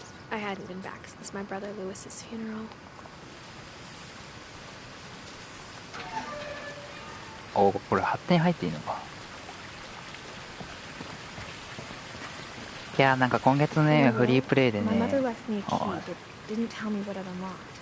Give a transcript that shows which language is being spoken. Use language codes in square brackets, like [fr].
[en] I hadn't been back since my brother Lewis's funeral. [ja] これ発展入っていいのか。いやなんか今月ね、フリープレイでね、 [en] My mother left me a key, but didn't tell me what it unlocked.